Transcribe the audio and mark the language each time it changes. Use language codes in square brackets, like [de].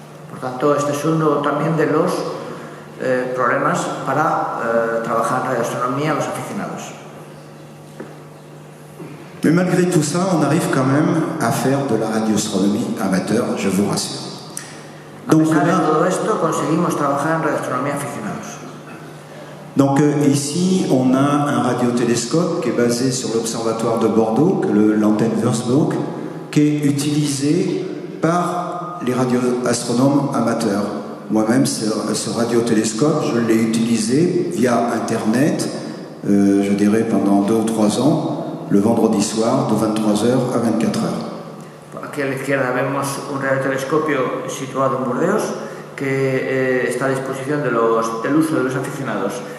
[es] Por tanto, este es uno también de los problemas para trabajar en radioastronomía a los aficionados. [fr] Mais malgré tout ça, on arrive quand même à faire de la radioastronomie amateur, je vous rassure. [es] Donc, a pesar de todo esto, conseguimos trabajar en radioastronomía aficionados. [fr] Donc ici, on a un radiotélescope qui est basé sur l'observatoire de Bordeaux, l'antenne Würzburg, qui est utilisé par les radioastronomes amateurs. Moi-même, ce radiotélescope, je l'ai utilisé via Internet, je dirais pendant 2 ou 3 ans, le vendredi soir de 23h à 24h. [es] Aquí a la izquierda vemos un radiotelescopio situado en Burdeos que está a disposición del uso de los aficionados.